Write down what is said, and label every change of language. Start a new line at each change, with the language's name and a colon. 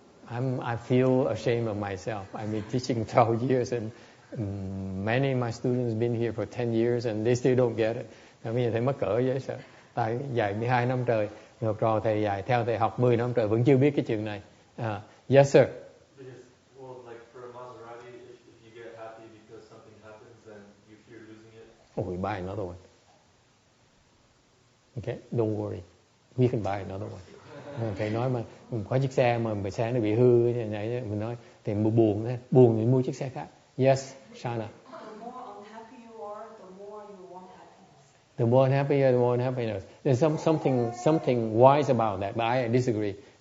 English: I feel ashamed of myself. I've been teaching 12 years and many of my students have been here for 10 years and they still don't get it.
Vietnamese: Bây giờ thầy mắc cỡ dễ sợ. Tại dạy 12 năm trời, người học trò thầy dạy theo thầy học 10 năm trời vẫn chưa biết cái chuyện này.
English: Yes sir. Because, well, like for a Maserati, if you get happy because something happens, then you fear losing it. Oh, we buy another one. Okay, don't worry. We can buy another one.
Vietnamese: Thầy nói mà có chiếc xe mà xe nó bị hư thế này, mình nói thì buồn thì mua chiếc xe khác.
English: Yes, Shana. The more unhappy you are, the more you want happiness. The more unhappy you are, the more unhappiness. There's something wise about that, but I disagree.